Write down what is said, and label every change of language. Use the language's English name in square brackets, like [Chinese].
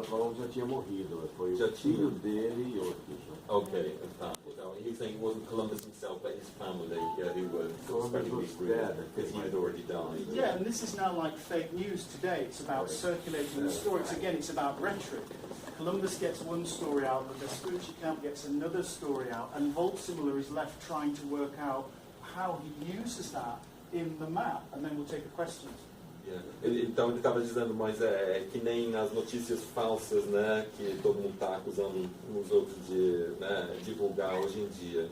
[Portuguese] Colombo já tinha morrido. Foi o filho dele e outros. [English] Okay, so he's saying it wasn't Columbus himself, but his family who were Columbus was dead because he had already died. Yeah, and this is now like fake news today. It's about circulating the stories. Again, it's about rhetoric. Columbus gets one story out, the Vespucci camp gets another story out, and Voltsimler is left trying to work out how he uses that in the map, and then we'll take the questions. Yeah. [Portuguese] Então ele estava dizendo, mas é que nem as notícias falsas, né, que todo mundo está acusando uns outros de divulgar hoje em dia.